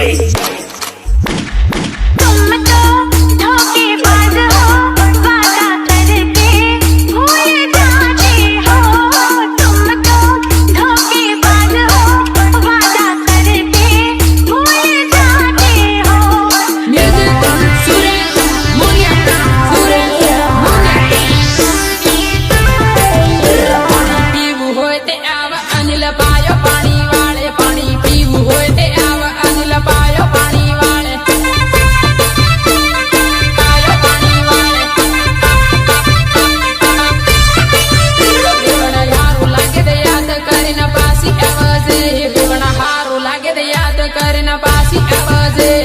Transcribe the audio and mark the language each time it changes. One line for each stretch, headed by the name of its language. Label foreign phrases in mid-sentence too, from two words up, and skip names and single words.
Hindi: तुम तो धोखेबाज हो वादा करके भूल जाते हो तुम तो धोखेबाज हो वादा करके भूल जाते हो
Gujarati: म्यूजिक सुरेश मुनिया सुरेश પીવું હોય તે આવ અનિલ પાયો પાણી વાળે પાણી પીવું હોય તે આવ અનિલ પાયો પાણી વાળે પાયો પાણી વાળે બેવણા હારું લાગે તે યાદ કરીને પાછી આવજે બેવણા હારું લાગે તે યાદ કરીને પાછી આવજે